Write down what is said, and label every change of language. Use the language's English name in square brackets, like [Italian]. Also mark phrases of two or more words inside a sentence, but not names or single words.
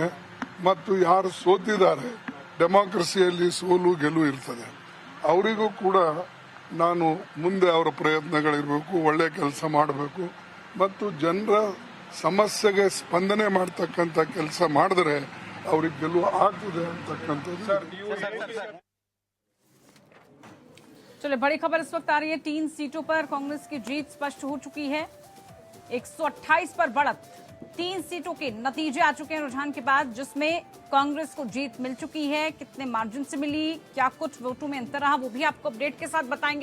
[Kannada] ಮತ್ತು ಯಾರು ಸೋತಿದ್ದಾರೆ, ಡೆಮಾಕ್ರಸಿಯಲ್ಲಿ ಸೋಲು ಗೆಲುವು ಇರ್ತದೆ, ಅವರಿಗೂ ಕೂಡ ನಾನು ಮುಂದೆ ಅವರ ಪ್ರಯತ್ನಗಳಿರಬೇಕು, ಒಳ್ಳೆ ಕೆಲಸ ಮಾಡಬೇಕು ಮತ್ತು ಜನರ ಸಮಸ್ಯೆಗೆ ಸ್ಪಂದನೆ ಮಾಡ್ತಕ್ಕಂಥ ಕೆಲಸ ಮಾಡಿದ್ರೆ ಅವ್ರಿಗೆ ಗೆಲುವು ಆಗ್ತದೆ ಅಂತಕ್ಕಂಥದ್ದು. [Hindi] चलिए, बड़ी खबर इस वक्त आ रही है। 3 सीटों पर कांग्रेस की जीत स्पष्ट हो चुकी है। 128 पर बढ़त, 3 सीटों के नतीजे आ चुके हैं रुझान के बाद, जिसमें कांग्रेस को जीत मिल चुकी है। कितने मार्जिन से मिली, क्या कुछ वोटों में अंतर रहा, वो भी आपको अपडेट के साथ बताएंगे।